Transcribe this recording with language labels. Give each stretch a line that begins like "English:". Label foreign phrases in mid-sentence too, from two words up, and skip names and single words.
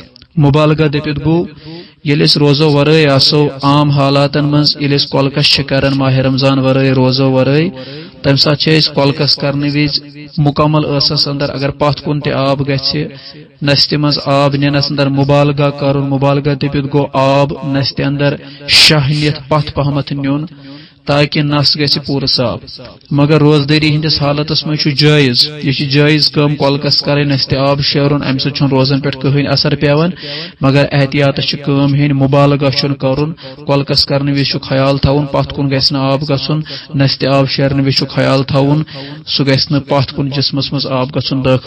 Kashmiri: مبالغہ دٔپِتھ گوٚو ییٚلہِ أسۍ روزو ورٲے آسو عام حالاتن منٛز، ییٚلہِ أسۍ کۄلکس چھِ کران ماہ رمضان ورٲے روزو ورٲے، تمہِ ساتہٕ چھِ أسۍ کۄلکس کرنہٕ وِزِ مکمل ٲسس اندر اگر پتھ کُن تہِ آب گژھِ، نستہِ منٛز آب نِنس اندر مبالغہ کرُن. مبالغہ دٔپِتھ گوٚو آب نستہِ اندر شاہ نِتھ پتھ پہمتھ نیُن تاکہ نس گژھِ پوٗرٕ صاف. مگر روزداری ہندس حالتس مز جائز، یہ جائز کٲم کۄلکس کرٕنۍ نستہِ آب شیرُن، امہ سۭتۍ چھُنہٕ روزن پہ کٕہٕنۍ اثر پیوان، مگر احتیاطس چھِ کٲم ہینۍ. مبالغہ چھُنہٕ کرُن، کۄلکس کرنہٕ وِزِ چھُ خیال تھاوُن پتھ کُن گژھِ نہٕ آب گژھُن، نستہِ آب شیرنہٕ وِزِ چھُ خیال تھاوُن سُہ گژھِ نہٕ پتھ کُن جسمس مز آب گژھُن دٲخل.